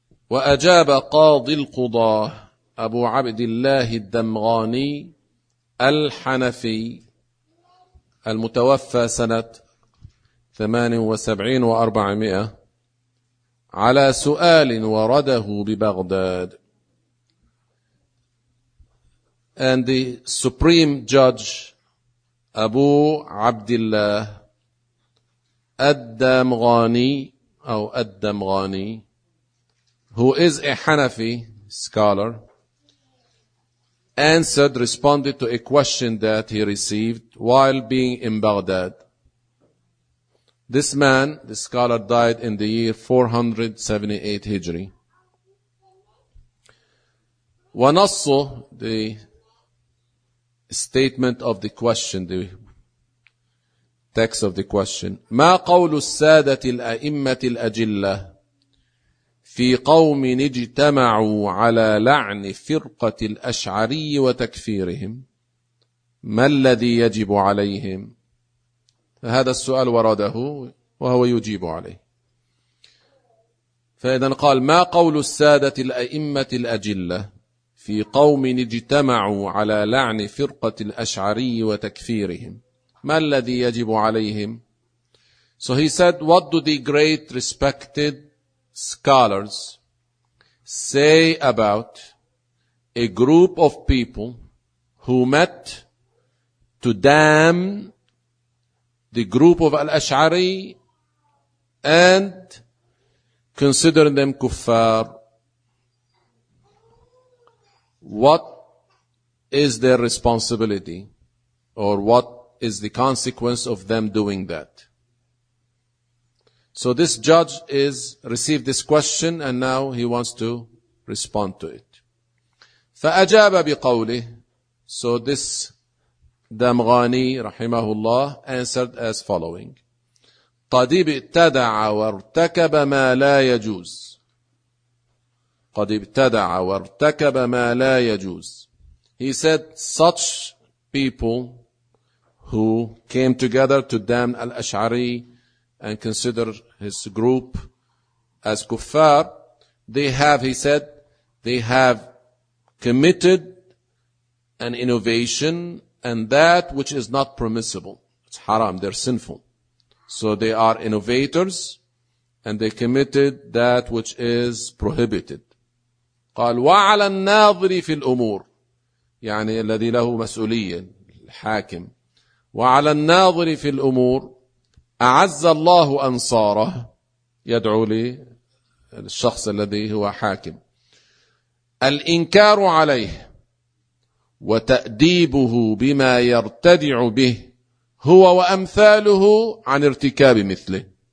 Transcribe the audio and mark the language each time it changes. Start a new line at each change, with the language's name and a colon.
Arabic: وأجاب قاضي القضاة أبو عبد الله الدمغاني الحنفي المتوفى سنة 78 و400 على سؤال ورده ببغداد.
English: And the Supreme Judge أبو عبد الله الدمغاني أو الدمغاني who is a Hanafi scholar answered, responded to a question that he received while being in Baghdad. This man, the scholar, died in the year 478 Hijri.
Arabic: ونص
English: the statement of the question, the text of the question.
Arabic: ما قول السادة الأئمة الأجلة في قوم اجتمعوا على لعن فرقة الأشعري وتكفيرهم؟ ما الذي يجب عليهم؟ هذا السؤال ورده وهو يجيب عليه. فإذا قال ما قول السادة الأئمة الأجلة في قوم اجتمعوا على لعن فرقة الأشعري وتكفيرهم؟ ما الذي يجب عليهم؟
English: So he said, what do the great respected scholars say about a group of people who met to damn the group of Al-Ash'ari and consider them kuffar? What is their responsibility, or what is the consequence of them doing that? So this judge is received this question and now he wants to respond to it.
Arabic: فأجاب بقوله.
English: So this دمغاني
Arabic: رحمه الله
English: answered as following.
Arabic: قد ابتدع وارتكب ما لا يجوز. قد ابتدع وارتكب ما لا يجوز.
English: He said such people who came together to damn Al-Ash'ari and consider his group as kuffar, they have, he said, they have committed an innovation and that which is not permissible. It's haram, they're sinful. So they are innovators and they committed that which is prohibited.
Arabic: قال وعلى الناظر في الأمور يعني الذي له مسؤولية الحاكم وعلى الناظر في الأمور أعز الله أنصاره يدعو للشخص الذي هو حاكم الإنكار عليه وتأديبه بما يرتدع به هو وأمثاله عن ارتكاب مثله.